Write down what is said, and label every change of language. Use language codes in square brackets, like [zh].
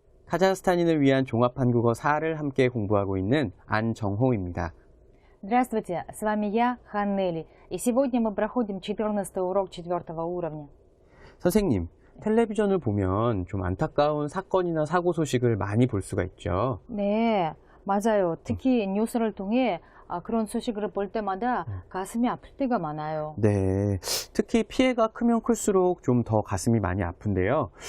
[ko] 카자흐스탄인을 위한 종합한국어 4를 함께 공부하고 있는 안정호입니다. [ru] Здравствуйте, с вами я, Ханнели, и сегодня мы проходим 14-й урок 4-го уровня. [ko] 선생님, 텔레비전을 보면 좀 안타까운 사건이나 사고 소식을 많이 볼 수가 있죠. 네, 맞아요. 특히 뉴스를 통해 그런 소식을 볼 때마다 가슴이 아플 때가 많아요. 네, 특히 피해가 크면 클수록 좀 더 가슴이 많이 아픈데요.